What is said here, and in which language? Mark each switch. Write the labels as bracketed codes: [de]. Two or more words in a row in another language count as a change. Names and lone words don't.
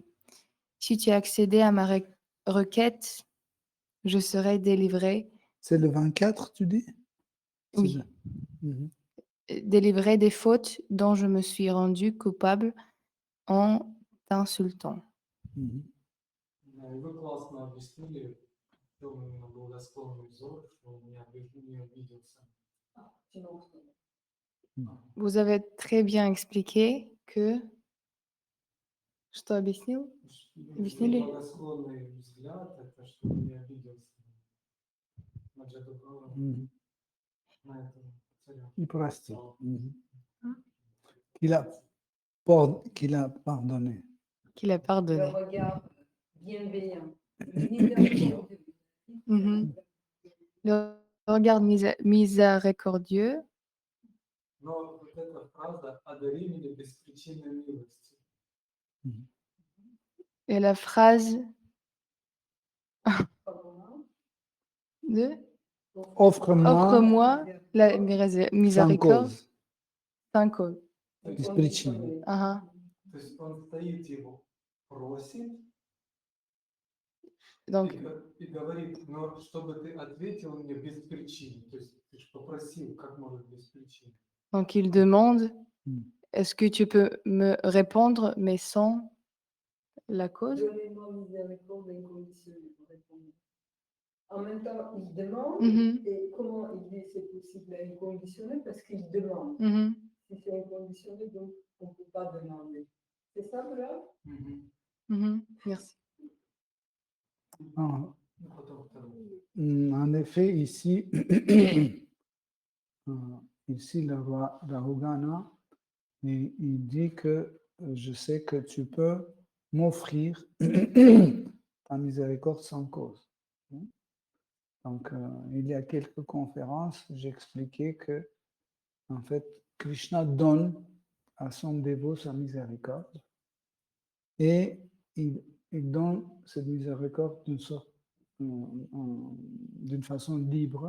[fr] Si tu as accédé à ma requête, je serai délivré. C'est le 24, tu dis? Oui. Délivré des fautes dont je me suis rendu coupable en t'insultant. [ru] Вы классно объяснили, что у меня был благосклонный взор, что он не обиделся. [fr] Vous avez très bien expliqué que... [ru] Что объяснил? Объяснили? Благосклонный взгляд, это что он не обиделся на Джадабхава, на этого царя. [fr] Il простил. Qu'il a pardonné. Qu'il a pardonné. Le regard bienveillant. Le regard miséricordieux. [ru] Но вот эта фраза «одари меня беспричинной милостью». [fr] Et la phrase de Offre-moi la miséricorde sans cause. [ru] Без причины. Ага. То есть он стоит, его просит [fr] Donc, [ru] и говорит, но чтобы ты ответил мне без причины. То есть ты же попросил, как может без причины. [fr] donc il demande, Mm. est-ce que tu peux me répondre, mais sans la cause? Donnez-moi miséricorde inconditionnée pour répondre. En même temps, il demande, Mhm, et comment il dit c'est possible à inconditionnel parce qu'il demande. mhm. Si c'est inconditionnel, donc on ne peut pas demander. C'est ça, là? Mhm, merci. Ah, [ru] Ну, потом второй. [fr] en effet, ici, ici le roi Rahugana, il dit que je sais que tu peux m'offrir ta miséricorde sans cause. Donc, il y a quelques conférences, j'expliquais que, en fait, Krishna donne à son dévot sa miséricorde et il donne cette miséricorde d'une façon libre.